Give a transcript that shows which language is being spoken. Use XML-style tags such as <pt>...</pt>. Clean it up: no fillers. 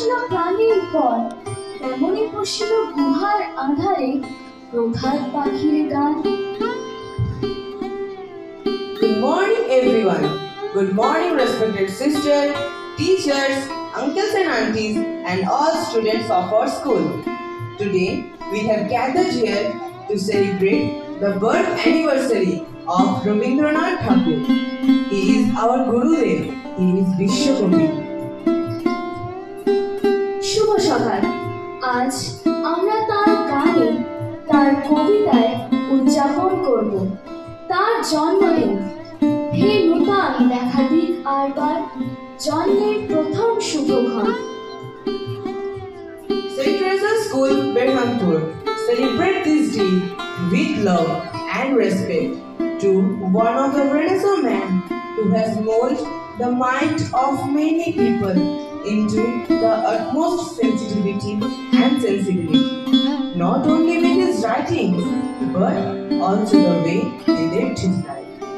<bn>প্রাণীর পর তেমনই বসিল গুহার আধারে প্রভাত পাখির গান।</bn> <en>Good morning everyone. Good morning respected sisters, teachers, uncles and aunties and all students of our school. Today we have gathered here to celebrate the birth anniversary of Rabindranath Tagore. He is our Gurudev. He is Vishwakobi.</en> <bn>শুভ সকাল। আজ আমরা তার গানে, তার কবিতায় উদযাপন করব তার জন্মদিন। হে নূতন দেখা দিক আরবার, জন্মের প্রথম শুভক্ষণ।</bn> <en>St. Teresa's School, Berhampur, celebrate this day with love and respect to one of the Renaissance men who has molded the mind of many people into the utmost sensitivity and sensibility, not only with his writings, but also the way he lived his life.</en>